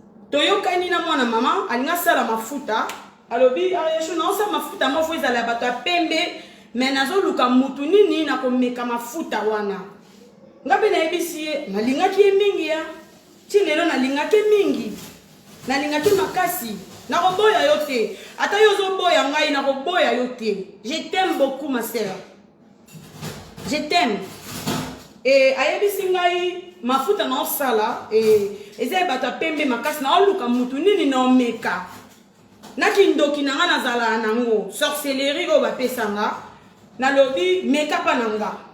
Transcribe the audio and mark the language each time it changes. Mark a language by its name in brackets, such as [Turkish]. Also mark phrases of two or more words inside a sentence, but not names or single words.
[Lingala] Toyokani na mwana mama, alinga sala mafuta, alobi, "Ah, Yeshu, na osala mafuta moko ezala ya bato ya pembe, me nazoluka mutu nini na komeka mafuta wana?" Nga mpe nayebisi ye, nalingaki ye mingi ya. Ti lelo nalingaki mingi. Nalingaki makasi. Nakoboya yo te. Ata yo ozoboya ngai, nakoboya yo te. [French] Je t'aime beaucoup, ma sœur. Je t'aime. [Lingala] E, ayebisi ngai, mafuta na osala, e, eza ya bato ya pembe makasi, na oluka mutu nini na omeka. Na kindoki na nga nazala nango, sorcellerie oyo bapesa nga, nalobi, meka pa na nga.